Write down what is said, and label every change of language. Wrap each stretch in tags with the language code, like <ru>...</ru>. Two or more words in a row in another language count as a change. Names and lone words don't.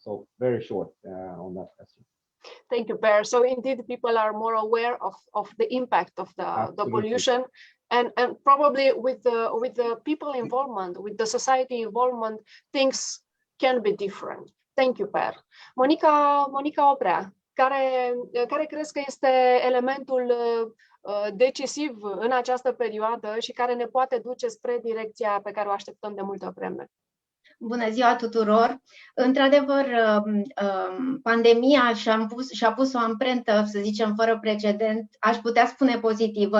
<en>So very short on that question. Thank you, Per. So indeed, people are more aware of the impact of the pollution, and probably with the people involvement, with the society involvement, things can be different. Thank you, Per.</en> <ro>Monica Oprea, care crezi că este elementul decisiv în această perioadă și care ne poate duce spre direcția pe care o așteptăm de multă vreme? Bună ziua tuturor! Într-adevăr, pandemia și-a pus o amprentă, să zicem, fără precedent, aș putea spune pozitivă.</ro>